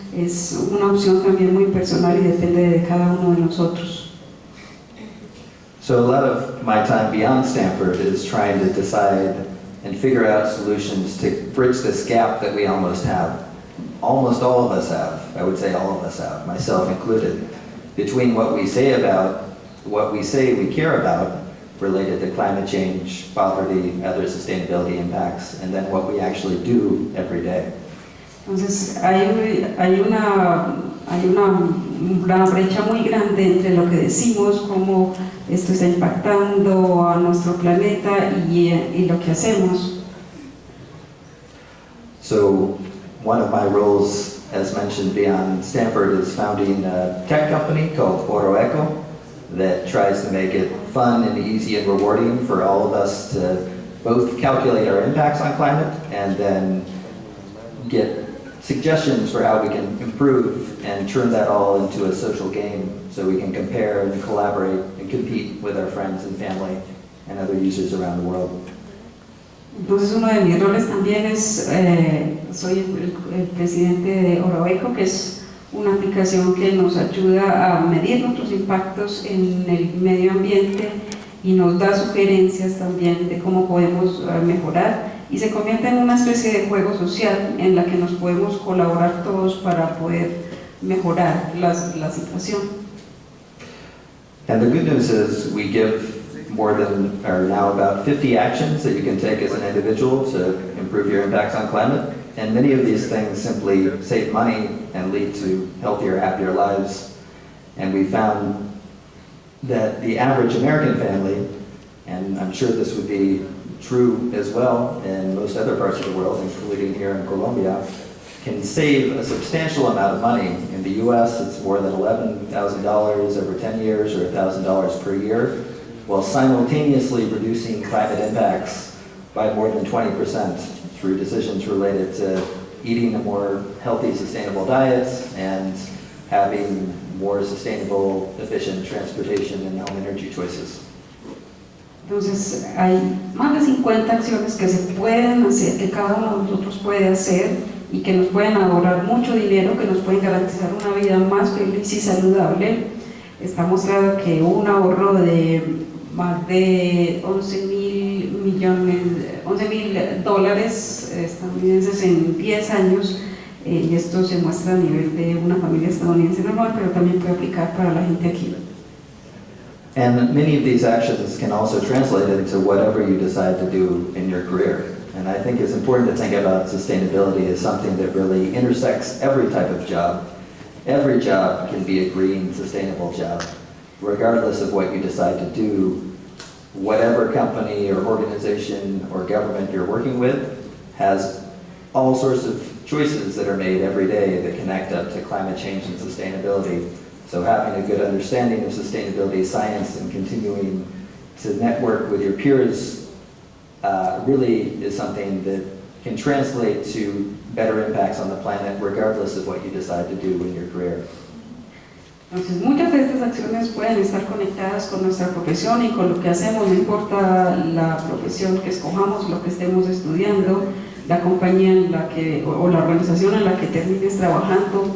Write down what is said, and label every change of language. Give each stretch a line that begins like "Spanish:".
Spanish: Es una opción también muy personal y depende de cada uno de nosotros.
English: So a lot of my time beyond Stanford is trying to decide and figure out solutions to bridge this gap that we almost have. Almost all of us have, I would say all of us have, myself included, between what we say we care about related to climate change, poverty, other sustainability impacts, and then what we actually do every day.
Spanish: Entonces hay una brecha muy grande entre lo que decimos, cómo esto está impactando a nuestro planeta y lo que hacemos.
English: So one of my roles, as mentioned beyond Stanford, is founding a tech company called Oroeco that tries to make it fun and easy and rewarding for all of us to both calculate our impacts on climate and then get suggestions for how we can improve and turn that all into a social game so we can compare and collaborate and compete with our friends and family and other users around the world.
Spanish: Entonces uno de mis roles también es, soy el presidente de Oroeco, que es una aplicación que nos ayuda a medir nuestros impactos en el medio ambiente y nos da sugerencias también de cómo podemos mejorar, y se convierte en una especie de juego social en la que nos podemos colaborar todos para poder mejorar la situación.
English: And the good news is we give more than, or now about 50 actions that you can take as an individual to improve your impacts on climate. And many of these things simply save money and lead to healthier, happier lives. And we found that the average American family, and I'm sure this would be true as well in most other parts of the world, including here in Colombia, can save a substantial amount of money. In the US, it's more than $11,000 over 10 years or $1,000 per year, while simultaneously reducing climate impacts by more than 20% through decisions related to eating a more healthy, sustainable diet and having more sustainable, efficient transportation and home energy choices.
Spanish: Entonces hay más de 50 acciones que se pueden hacer, que cada uno de nosotros puede hacer y que nos pueden ahorrar mucho dinero, que nos pueden garantizar una vida más feliz y saludable. Está mostrado que un ahorro de más de $11.000 estadounidenses en 10 años, y esto se muestra a nivel de una familia estadounidense normal, pero también puede aplicar para la gente aquí.
English: And many of these actions can also translate into whatever you decide to do in your career. And I think it's important to think about sustainability as something that really intersects every type of job. Every job can be a green, sustainable job, regardless of what you decide to do. Whatever company or organization or government you're working with has all sorts of choices that are made every day that connect up to climate change and sustainability. So having a good understanding of sustainability science and continuing to network with your peers really is something that can translate to better impacts on the planet regardless of what you decide to do in your career.
Spanish: Entonces, muchas de estas acciones pueden estar conectadas con nuestra profesión y con lo que hacemos, no importa la profesión que escojamos, lo que estemos estudiando, la compañía en la que, o la organización en la que termines trabajando.